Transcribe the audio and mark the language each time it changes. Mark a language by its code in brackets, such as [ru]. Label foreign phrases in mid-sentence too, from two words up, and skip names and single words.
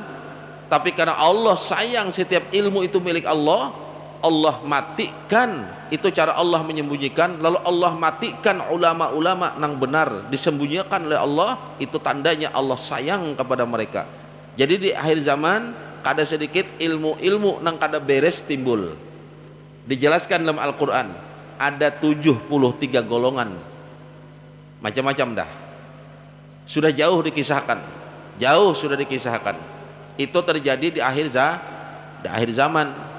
[id] Tapi karena Allah sayang setiap ilmu itu milik Allah, Allah matikan, itu cara Allah menyembunyikan, lalu Allah matikan ulama-ulama nang benar disembunyikan oleh Allah, itu tandanya Allah sayang kepada mereka. Jadi di akhir zaman kada sedikit ilmu-ilmu nang kada beres timbul. Dijelaskan dalam Al-Quran ada 73 golongan, macam-macam dah, sudah jauh dikisahkan, itu terjadi di akhir zaman.